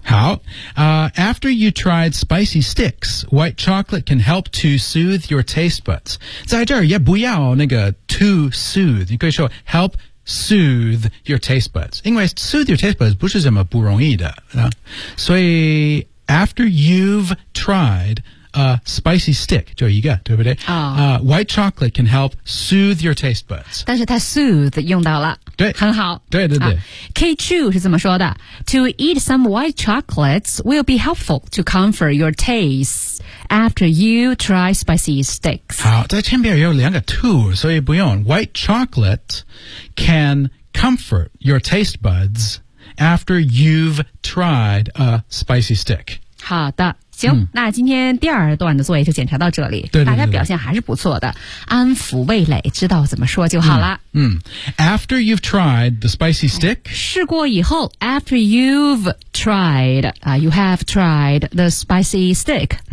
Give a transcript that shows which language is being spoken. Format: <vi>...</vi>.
<en>好、after you tried spicy sticks white chocolate can help to soothe your taste buds</en> <zh>在这儿也不要那个</zh> <en>to soothe</en> <zh>你可以说</zh> <en>help soothe your taste buds</en> <zh>因为</zh> <en>soothe your taste buds</en> <zh>不是什么不容易的、所以</zh> <en>after you've triedspicy stick,</en> <zh>就一个对不对、</zh> <en>white chocolate can help soothe your taste buds.</en> <zh>但是它 soothe 用到了。对。很好。对对对。</zh> <en>Kate Chu</en> <zh>是这么说的</zh> <en>,to eat some white chocolates will be helpful to comfort your taste after you try spicy sticks.</en> <zh>好在前边有两个 to, 所以不用。</zh> <en>White chocolate can comfort your taste buds after you've tried a spicy stick.</en> <zh>好的。行、嗯、那今天第二段的作业就检查到这里对对对对大家表现还是不错的安抚味蕾知道怎么说就好了</zh> <en>After you've tried the spicy stick</en> <zh>试过以后</zh> <en>After you've tried、You have tried the spicy stick、</en>